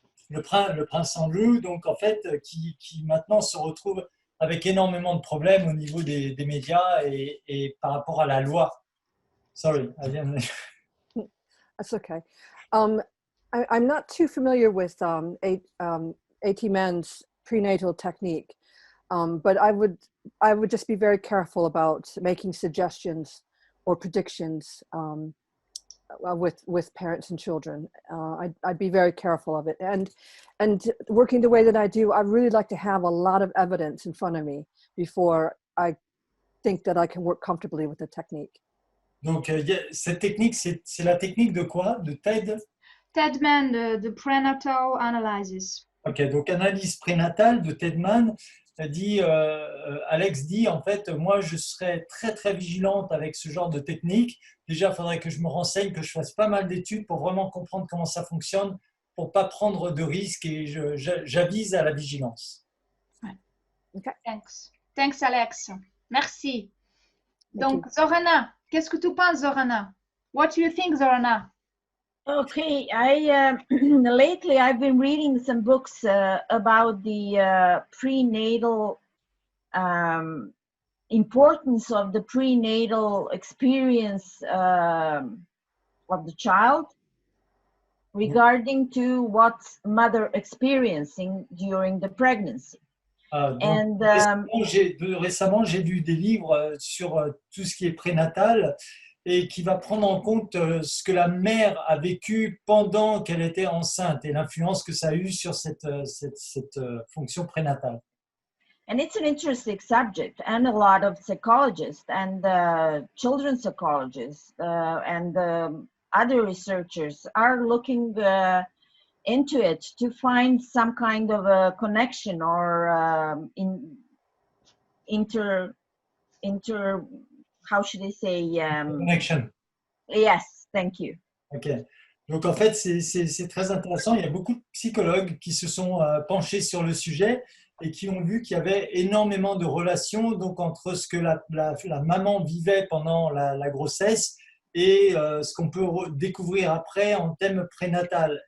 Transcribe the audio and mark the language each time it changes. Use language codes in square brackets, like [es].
[fr] Le prince Andrew, donc en fait, qui maintenant se retrouve avec énormément de problèmes au niveau des médias et par rapport à la loi. [en] Sorry, I didn't. That's okay. I'm not too familiar with AT-Men's prenatal technique, but I would just be very careful about making suggestions or predictions with parents and children. I'd be very careful of it. And working the way that I do, I really like to have a lot of evidence in front of me before I think that I can work comfortably with the technique. [fr] Donc, cette technique, c'est la technique de quoi? De Ted? [en] Stedman, the prenatal analysis. [fr] Ok, donc analyse prénatale de Stedman. dit, Alex dit, en fait, moi, je serais très, très vigilante avec ce genre de technique. Déjà, il faudrait que je me renseigne, que je fasse pas mal d'études pour vraiment comprendre comment ça fonctionne, pour ne pas prendre de risques et j'avise à la vigilance. [en] Okay. Thanks, Alex. [fr] Merci. Donc, Zorana, qu'est-ce que tu penses, Zorana? [en] What do you think, Zorana? Okay, lately I've been reading some books about the prenatal importance of the prenatal experience of the child regarding to what's mother experiencing during the pregnancy. [fr] Donc, récemment, j'ai lu des livres sur tout ce qui est prénatal et qui va prendre en compte ce que la mère a vécu pendant qu'elle était enceinte et l'influence que ça a eu sur cette fonction prénatale. [en] And it's an interesting subject, and a lot of psychologists and children's psychologists and other researchers are looking into it to find some kind of a connection or how should I say? Connection. Yes, thank you. Ok. [fr] Donc en fait, c'est très intéressant. Il y a beaucoup de psychologues qui se sont penchés sur le sujet et qui ont vu qu'il y avait énormément de relations donc, entre ce que la maman vivait pendant la grossesse et ce qu'on peut découvrir après en thème prénatal.